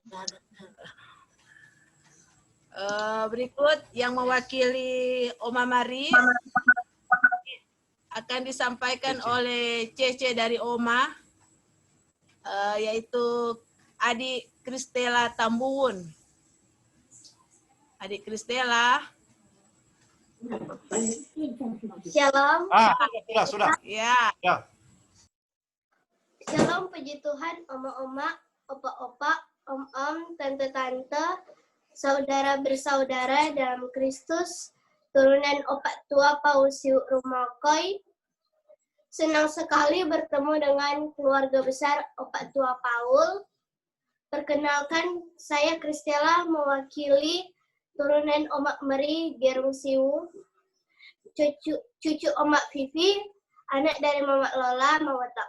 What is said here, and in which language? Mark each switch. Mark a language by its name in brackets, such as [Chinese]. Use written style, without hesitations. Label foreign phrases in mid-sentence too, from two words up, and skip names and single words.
[Indonesian] Berikut yang mewakili Oma Mari akan disampaikan oleh Cece dari Oma, yaitu Adik Kristela Tambuwun. Adik Kristela. Shalom. Sudah. Ya. Shalom, puji Tuhan, oma-oma, opa-opa, om-om, tante-tante, saudara bersaudara dalam Kristus, turunan opak tua Paus Rumokoy. Senang sekali bertemu dengan keluarga besar opak tua Paul. Perkenalkan, saya Kristela mewakili turunan Omak Meri Gerung Siwu, cucu Omak Vivi, anak dari Mama Lola Mawatak.